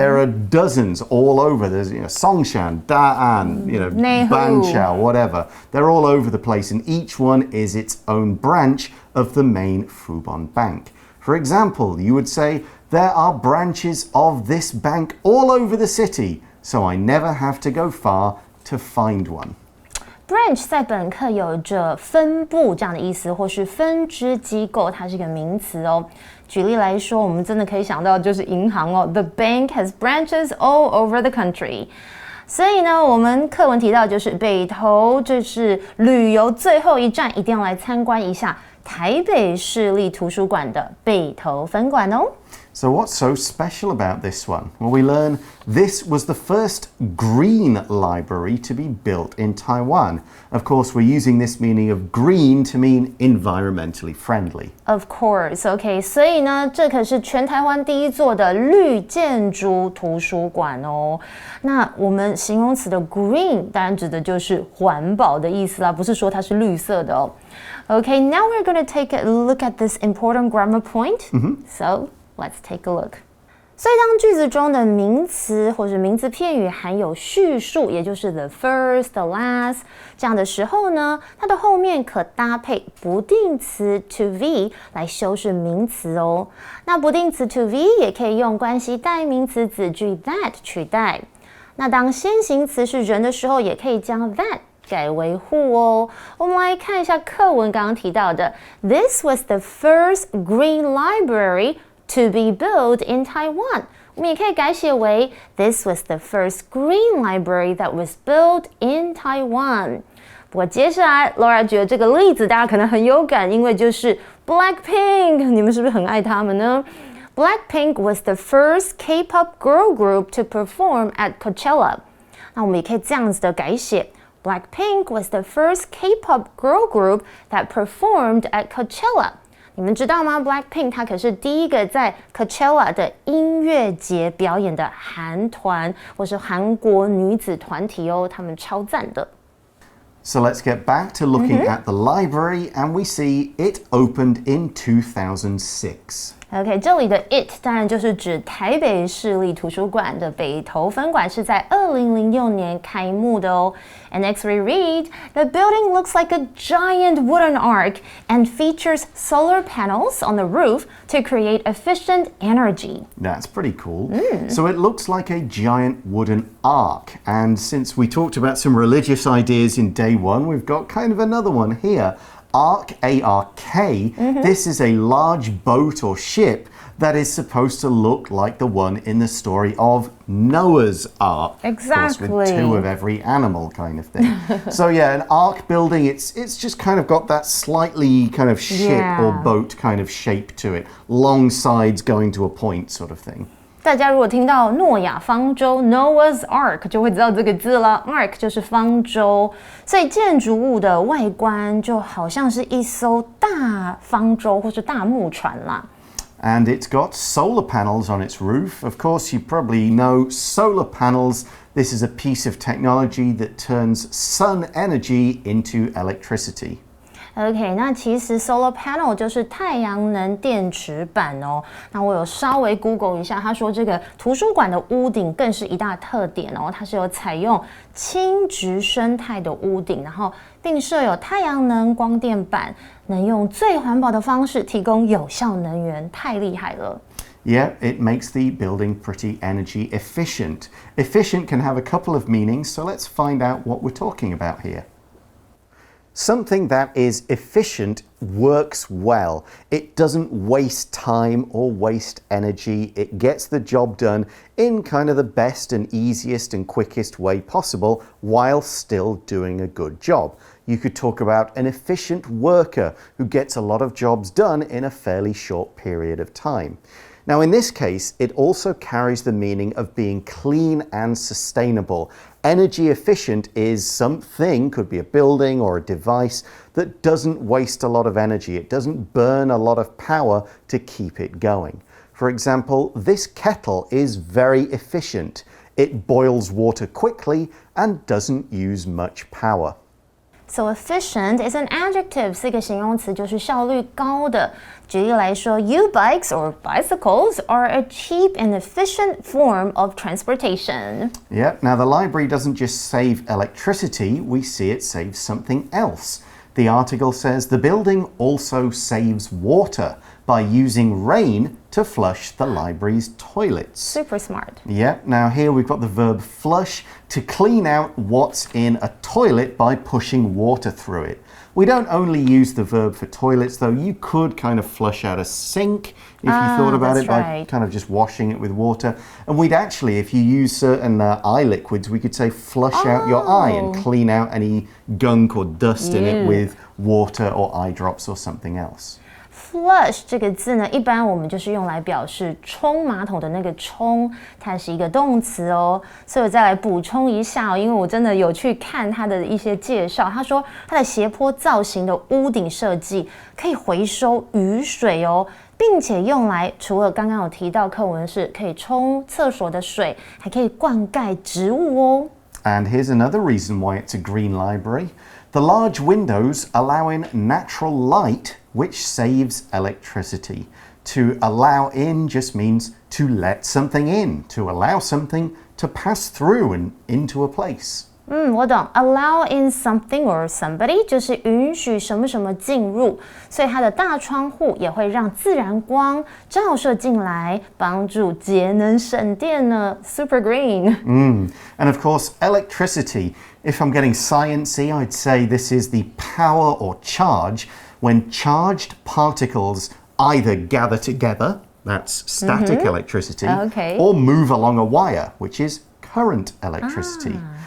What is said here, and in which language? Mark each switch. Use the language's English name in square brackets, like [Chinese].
[English] There are dozens all over. There's Songshan, Da'an, Banqiao, whatever. They're all over the place, and each one is its own branch of the main Fubon bank. For example, you would say, there are branches of this bank all over the city, so I never have to go far to find one. [Chinese] Branch 在本课有着分部这样的意思，或是分支机构，它是一个名词哦。举例来说，我们真的可以想到就是银行哦 ， [English] The bank has branches all over the country。 [Chinese] 所以呢，我们课文提到就是北投，这是旅游最后一站，一定要来参观一下台北市立图书馆的北投分馆哦。 [English] So what's so special about this one? Well, we learn this was the first green library to be built in Taiwan. Of course, we're using this meaning of green to mean environmentally friendly. Of course, OK. [Chinese] 所以呢，这可是全台湾第一座的绿建筑图书馆哦。那我们形容词的 green 当然指的就是环保的意思啦，不是说它是绿色的哦。 [English] OK, now we're going to take a look at this important grammar point. So, let's take a look. [Chinese] 所以当句子中的名词或者名词片语含有序数，也就是 the first, the last 这样的时候呢，它的后面可搭配不定词 to be 来修饰名词哦。那不定词 to be 也可以用关系代名词子句 that 取代。那当先行词是人的时候，也可以将 that改为 who 哦。我们来看一下课文刚刚提到的 [English] This was the first green library to be built in Taiwan. [Chinese] 我们也可以改写为 [English] This was the first green library that was built in Taiwan. [Chinese] 不过接下来 Laura 觉得这个例子大家可能很有感，因为就是 Blackpink， 你们是不是很爱他们呢？ [English] Blackpink was the first K-pop girl group to perform at Coachella. [Chinese] 那我们也可以这样子的改写 [English] Blackpink was the first K-pop girl group that performed at Coachella. [Chinese] 你们知道吗 ？Blackpink 它可是第一个在 Coachella 的音乐节表演的韩团，或是韩国女子团体哦，他们超赞的。 [English] So let's get back to looking at the library, and we see it opened in 2006. [Chinese] OK， 这里的 it 当然就是指台北市立图书馆的北投分馆是在2006年开幕的哦。 [English] And next we read, the building looks like a giant wooden ark and features solar panels on the roof to create efficient energy. That's pretty cool. So it looks like a giant wooden ark. And since we talked about some religious ideas in day one, we've got kind of another one here. Ark, A-R-K, this is a large boat or ship that is supposed to look like the one in the story of Noah's Ark. Exactly. Of course, with two of every animal kind of thing. So yeah, an ark building, it's just kind of got that slightly kind of ship or boat kind of shape to it. Long sides going to a point sort of thing. [Chinese] 大家如果听到诺亚方舟 Noah's Ark 就会知道这个字了 Ark 就是方舟，所以建筑物的外观就好像是一艘大方舟或是大木船啦。 [English] And it's got solar panels on its roof. Of course, you probably know solar panels. This is a piece of technology that turns sun energy into electricity. [Chinese] OK， 那其实 solar panel 就是太阳能电池板哦。那我有稍微 Google 一下，他说这个图书馆的屋顶更是一大特点哦，它是有采用轻质生态的屋顶，然后并设有太阳能光电板，能用最环保的方式提供有效能源，太厉害了。 [English] Yeah, it makes the building pretty energy efficient. Efficient can have a couple of meanings, so let's find out what we're talking about here. Something that is efficient works well. It doesn't waste time or waste energy. It gets the job done in kind of the best and easiest and quickest way possible while still doing a good job. You could talk about an efficient worker who gets a lot of jobs done in a fairly short period of time. Now, in this case, it also carries the meaning of being clean and sustainable. Energy efficient is something, could be a building or a device, that doesn't waste a lot of energy. It doesn't burn a lot of power to keep it going. For example, this kettle is very efficient. It boils water quickly and doesn't use much power. So efficient is an adjective, [Chinese] 是一个形容词，就是效率高的。举例来说 [English] U-bikes or bicycles are a cheap and efficient form of transportation. Yeah, now the library doesn't just save electricity, we see it saves something else. The article says the building also saves water by using rain to flush the library's toilets. Super smart. Yeah, now here we've got the verb flush, to clean out what's in a toilet by pushing water through it. We don't only use the verb for toilets, though. You could kind of flush out a sink if you thought about it by kind of just washing it with water. And we'd actually, if you use certain eye liquids, we could say flush out your eye and clean out any gunk or dust in it with water or eye drops or something else. [Chinese] Flush 这个字呢，一般我们就是用来表示冲马桶的那个冲，它是一个动词哦。所以我再来补充一下哦，因为我真的有去看它的一些介绍。他说它的斜坡造型的屋顶设计可以回收雨水哦，并且用来除了刚刚有提到课文是可以冲厕所的水，还可以灌溉植物哦。 [English] And here's another reason why it's a green library. The large windows allow in natural light, which saves electricity. To allow in just means to let something in, to allow something to pass through and into a place. [Chinese] 我懂 allow in something or somebody 就是允许什么什么进入，所以它的大窗户也会让自然光照射进来，帮助节能省电呢。 [English] Super green. And of course, electricity. If I'm getting sciencey, I'd say this is the power or charge when charged particles either gather together, that's static electricity, or move along a wire, which is current electricity.